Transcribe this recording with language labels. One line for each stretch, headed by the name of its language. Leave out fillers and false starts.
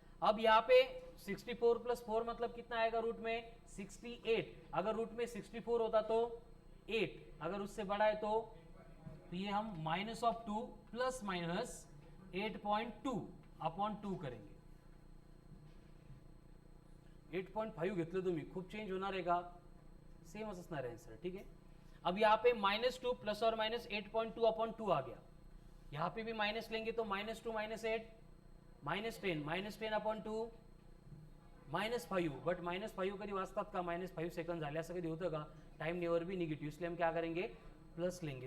Hindi: अब यहाँ पे 64 प्लस 4 मतलब कितना आएगा रूट में 68. अगर रूट में 64 होता तो 8, अगर उससे बड़ा है तो ये हम minus of 2 plus minus 8.2 upon 2 करेंगे.
Marathi: 8.5 घेतलं तुम्ही, खूप चेंज होणार आहे का, सेमच असणार आहे आंसर.
Hindi: ठीक है. अब यहाँ पे -2 प्लस और माइनस 8.2 अपॉन 2 आ गया. यहाँ पे भी माइनस लेंगे तो -2 माइनस 8 -10 अपॉन 2 -5.
Marathi: बट -5 कधी वाचतात का, -5 सेकंड झाले असं कधी होतं का, टाइम नेवर भी निगेटिव,
Hindi: इसलिए हम क्या करेंगे प्लस लेंगे.